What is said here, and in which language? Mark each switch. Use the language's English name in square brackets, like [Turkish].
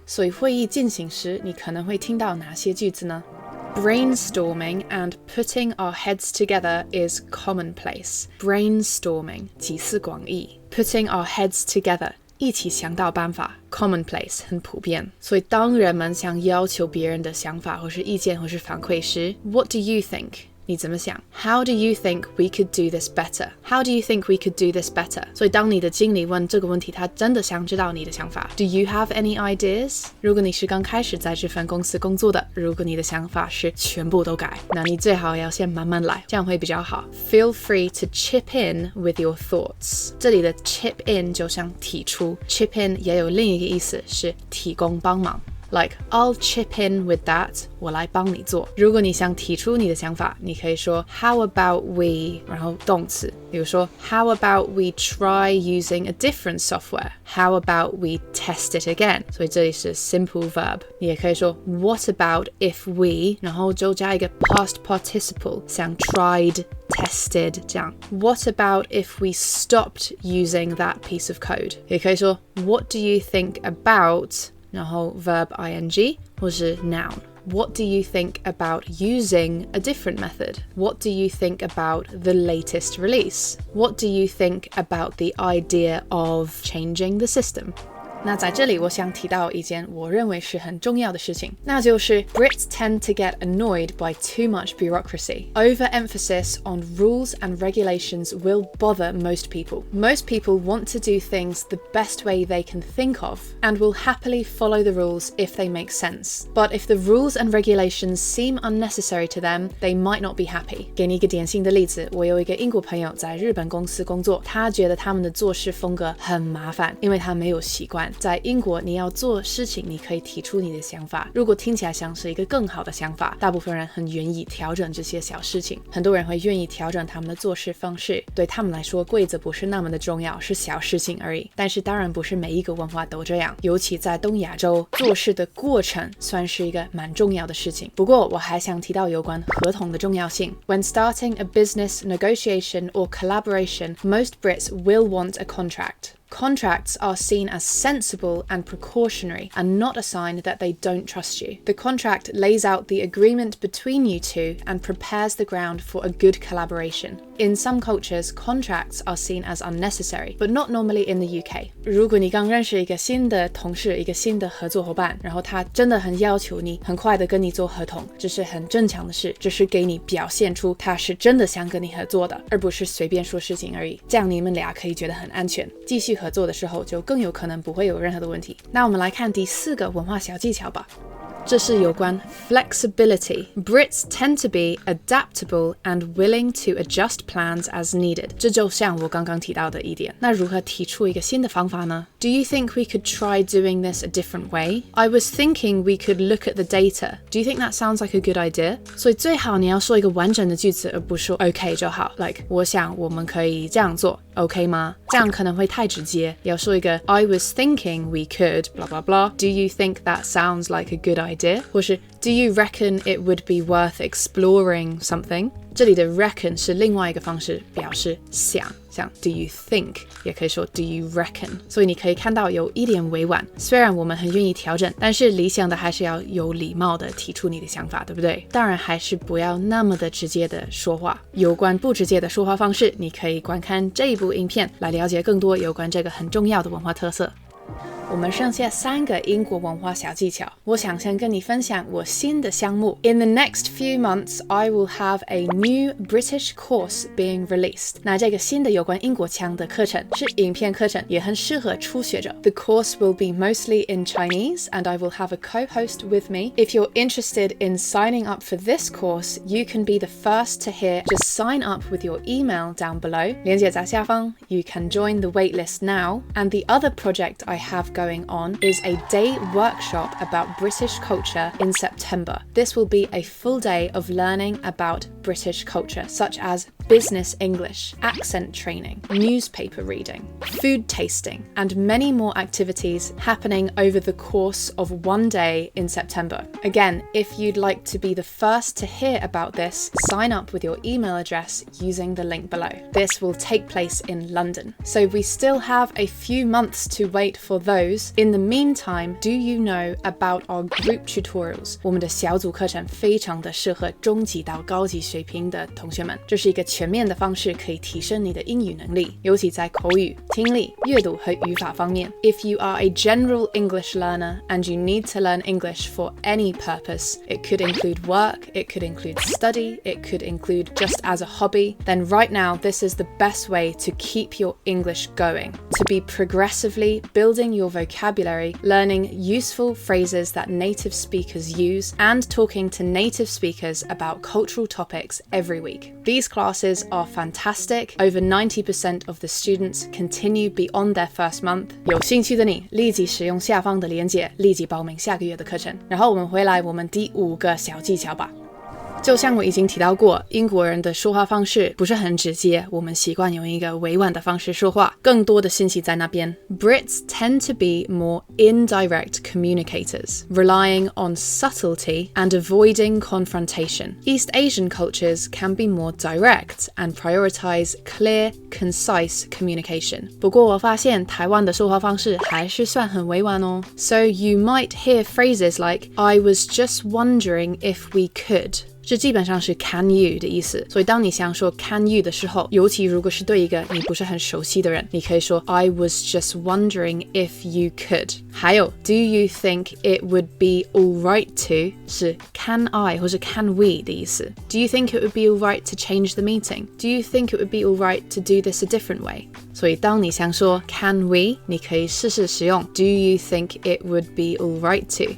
[Chinese] 所以会议进行时，你可能会听到哪些句子呢？ [English] Brainstorming and putting our heads together is commonplace. [Chinese] Brainstorming 集思广益 ， [English] putting our heads together [Chinese] 一起想到办法 commonplace 很普遍。所以当人们想要求别人的想法或是意见或是反馈时 ， [English] What do you think？ [Chinese] 你怎么想 [English] ？How do you think we could do this better? How do you think we could do this better? [Chinese] 所以当你的经理问这个问题，他真的想知道你的想法。 [English] Do you have any ideas? [Chinese] 如果你是刚开始在这份公司工作的，如果你的想法是全部都改，那你最好要先慢慢来，这样会比较好。 [English] Feel free to chip in with your thoughts. [Chinese] 这里的 chip in 就像提出 ，chip in 也有另一个意思是提供帮忙。 [English] Like, I'll chip in with that. [Chinese] 我来帮你做。如果你想提出你的想法，你可以说 [English] How about we? [Chinese] 然后动词，比如说 [English] How about we try using a different software? How about we test it again? [Chinese] 所以这里是 simple verb。你也可以说 [English] What about if we? [Chinese] 然后就加一个 [English] past participle， 像 tried。tested 这样 What about if we stopped using that piece of code? [Chinese] 也可以说 [English] What do you think about? 然后 verb ing 或是 noun What do you think about using a different method? What do you think about the latest release? What do you think about the idea of changing the system? [Chinese] 那在这里我想提到一件我认为是很重要的事情，那就是 [English] Brits tend to get annoyed by too much bureaucracy. Overemphasis on rules and regulations will bother most people. Most people want to do things the best way they can think of and will happily follow the rules if they make sense. But if the rules and regulations seem unnecessary to them, they might not be happy. [Chinese] 给你一个典型的例子，我有一个英国朋友在日本公司工作，他觉得他们的做事风格很麻烦，因为他没有习惯。在英国，你要做事情，你可以提出你的想法。如果听起来像是一个更好的想法，大部分人很愿意调整这些小事情。很多人会愿意调整他们的做事方式，对他们来说，规则不是那么的重要，是小事情而已。但是当然不是每一个文化都这样，尤其在东亚洲，做事的过程算是一个蛮重要的事情。不过我还想提到有关合同的重要性。 [English] When starting a business negotiation or collaboration, most Brits will want a contract.Contracts are seen as sensible and precautionary and not a sign that they don't trust you. The contract lays out the agreement between you two and prepares the ground for a good collaboration. In some cultures, contracts are seen as unnecessary, but not normally in the UK. [Chinese] 如果你刚认识一个新的同事，一个新的合作伙伴，然后他真的很要求你很快的跟你做合同，这是很正常的事，这是给你表现出他是真的想跟你合作的，而不是随便说事情而已。这样你们俩可以觉得很安全，继续合作的时候就更有可能不会有任何的问题。那我们来看第4个文化小技巧吧。这是有关 flexibility. [English] Brits tend to be adaptable and willing to adjust plans as needed. [Chinese] 这就像我刚刚提到的一点。那如何提出一个新的方法呢？ [English] Do you think we could try doing this a different way? I was thinking we could look at the data. Do you think that sounds like a good idea? [Chinese] 所以最好你要说一个完整的句子，而不是说 OK 就好。 Like 我想我们可以这样做 OK 吗？这样可能会太直接。要说一个 [English] I was thinking we could blah blah blah. Do you think that sounds like a good idea? 或是 Do you reckon it would be worth exploring something? [Chinese] 这里的 reckon 是另外一个方式表示想，像 Do you think 也可以说 [English] Do you reckon? [Chinese] 所以你可以看到有一点委婉，虽然我们很愿意调整，但是理想的还是要有礼貌的提出你的想法，对不对？当然还是不要那么的直接的说话。有关不直接的说话方式，你可以观看这一部影片来了解更多有关这个很重要的文化特色。我们剩下3个英国文化小技巧，我想先跟你分享我新的项目。 [English] In the next few months, I will have a new British course being released. [Chinese] 那这个新的有关英国腔的课程是影片课程，也很适合初学者。 [English] The course will be mostly in Chinese, and I will have a co-host with me. If you're interested in signing up for this course, you can be the first to hear. Just sign up with your email down below. [Chinese] 连结在下方. [English] You can join the waitlist now. And the other project I have going on is a day workshop about British culture in September. This will be a full day of learning about British culture, such as business English, accent training, newspaper reading, food tasting, and many more activities happening over the course of one day in September. Again, if you'd like to be the first to hear about this, sign up with your email address using the link below. This will take place in London. So we still have a few months to wait for those. In the meantime, do you know about our group tutorials? [Chinese] 我们的小组课程非常的适合中级到高级水平的同学们，这是一个全面的方式可以提升你的英语能力，尤其在口语、听力、阅读和语法方面。 [English] If you are a general English learner and you need to learn English for any purpose, it could include work, it could include study, it could include just as a hobby, then right now this is the best way to keep your English going, to be progressively building your vocabulary, learning useful phrases that native speakers use, and talking to native speakers about cultural topics every week. These classes are fantastic. Over 90% of the students continue beyond their first month. [Chinese] 有兴趣的你，立即使用下方的链接，立即报名下个月的课程。然后我们回来我们第5个小技巧吧。就像我已经提到过，英国人的说话方式不是很直接，我们习惯用一个委婉的方式说话，更多的信息在那边。 [English] Brits tend to be more indirect communicators, relying on subtlety and avoiding confrontation. East Asian cultures can be more direct and prioritize clear, concise communication. [Chinese] 不过我发现台湾的说话方式还是算很委婉哦。 [English] So you might hear phrases like, I was just wondering if we could. [Chinese] 这基本上是 can you 的意思，所以当你想说 can you 的时候，尤其如果是对一个你不是很熟悉的人，你可以说 [English] I was just wondering if you could。 [Chinese] 还有 [English] do you think it would be alright to [Chinese] 是 can I 或是 can we 的意思。 [English] Do you think it would be alright to change the meeting? Do you think it would be alright to do this a different way? [Chinese] 所以当你想说 can we 你可以试试使用 [English] do you think it would be alright to。